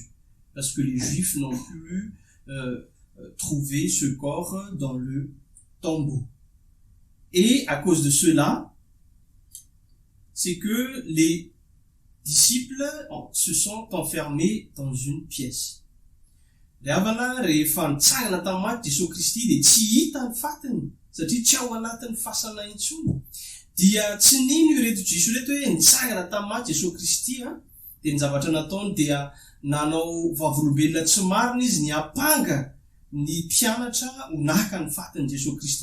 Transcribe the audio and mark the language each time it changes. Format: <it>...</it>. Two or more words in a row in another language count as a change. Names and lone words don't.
<fr>Parce que les Juifs n'ont pu trouver ce corps dans le tombeau. Et à cause de cela, c'est que les disciples se sont enfermés dans une pièce.</fr> <mg>Ravana rehefa nitsangana tamin'ny maty Jesosy Kristy dia tsy hita ny fatiny, satria tsy ao anatin'ny fasana intsony. Dia tsy nino ireto Jiso reto hoe nitsangana tamin'ny maty Jesosy Kristy dia ny zavatra nataony dia nanao vavolombelona tsy marina izy, ny apanga ny mpianatra ho naka ny fatiny Jesosy Kristy.</mg>